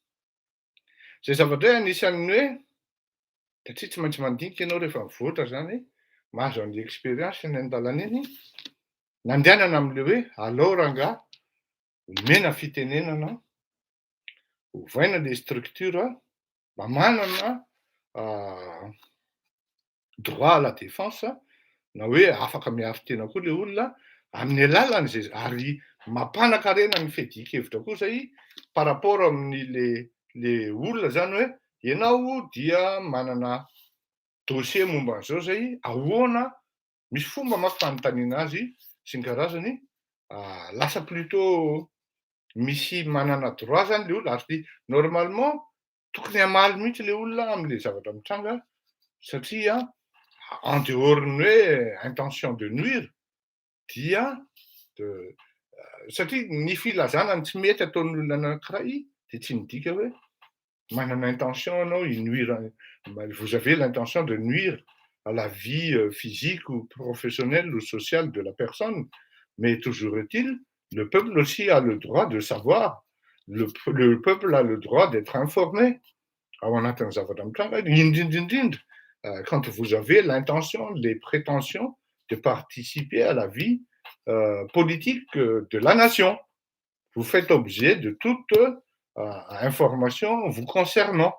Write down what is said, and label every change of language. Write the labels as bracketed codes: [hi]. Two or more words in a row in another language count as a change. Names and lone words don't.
[mg] Zay zavatra hoe anisan'ny hoe satria tsy maintsy mandinika ianao rehefa mivoatra zany, mahazo an'ilay expérience ny an-dalana iny, nandehanana amin'ilay hoe alao rangahy, omena fitenenana, ovaina [fr] les structures [mg] mba manana [fr] droit à la défense, [mg] na hoe afaka miaro tena koa le olona amin'ny alalany zay, ary mampanankarena ny fiadian-kevitra koa zay [fr] par rapport [mg] amin'ny le olona zany hoe ianao dia manana dossier momba an'izao zay, ahoana misy fomba manko fanontaniana azy sy ny karazany, lasa plutôt misy manana droit zany le olona, ary normalement tokony hamaly mihitsy le olona amin'le zavatra mitranga, satria [fr] en dehors [mg] ny hoe [fr] intention de nuire [mg] dia satria ny filazana ny tsy mety ataon'ny olona anankiray dia tsy midika hoe manana intention anao inuire, [fr] vous avez l'intention de nuire à la vie physique ou professionnelle ou sociale de la personne, mais toujours est-il, le peuple aussi a le droit de savoir, le peuple a le droit d'être informé. Quand vous avez l'intention, les prétentions de participer à la vie politique de la nation, vous faites objet de toute information vous concernant.